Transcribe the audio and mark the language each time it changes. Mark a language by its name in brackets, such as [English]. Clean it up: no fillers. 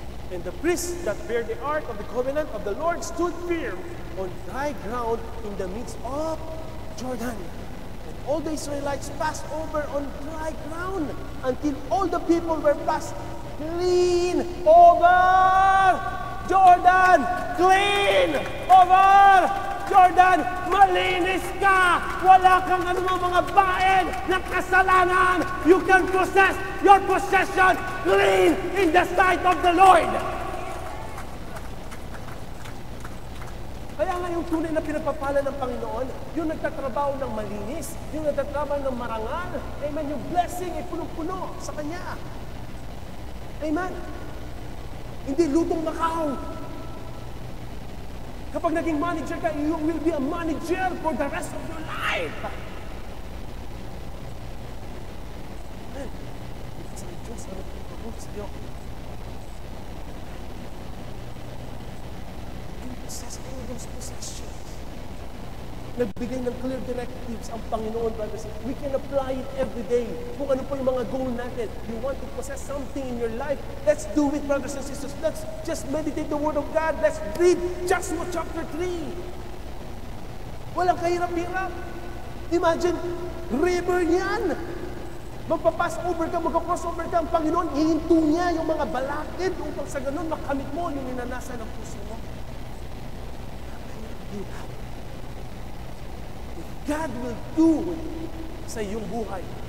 [English] And the priests that bear the ark of the covenant of the Lord stood firm on dry ground in the midst of Jordan. And all the Israelites passed over on dry ground until all the people were passed clean over Jordan. Clean over Jordan. [Filipino] Malinis ka. Wala kang anumang mga baen ng kasalanan. [English] You can possess your possession clean in the sight of the Lord. [Filipino] Kaya nga yung tunay na pinagpapala ng Panginoon, yung nagtatrabaho ng malinis, yung nagtatrabaho ng marangal, amen, yung blessing ay punong-puno sa Kanya. Amen. Hindi lutong Macau. [English] Kapag naging manager ka, you will be a manager for the rest of your life. [Filipino] Amen. Sa Diyos, ano po sa'yo? [English] possess all those possessions. [Filipino] Nagbigay ng clear directives ang Panginoon, brothers and sisters. [English] We can apply it every day. [Filipino] Kung ano po yung mga goal natin. [English] You want to possess something in your life, let's do it, brothers and sisters. Let's just meditate the Word of God. Let's read Joshua chapter 3. [Filipino] Walang kahirap-hirap. Imagine, river yan. Magpa-pass over ka, magpa-cross over ka, ang Panginoon, ihinto niya yung mga balakid upang sa ganun makamit mo yung minanasa ng puso mo. Hirap. [English] God will do sa iyong buhay.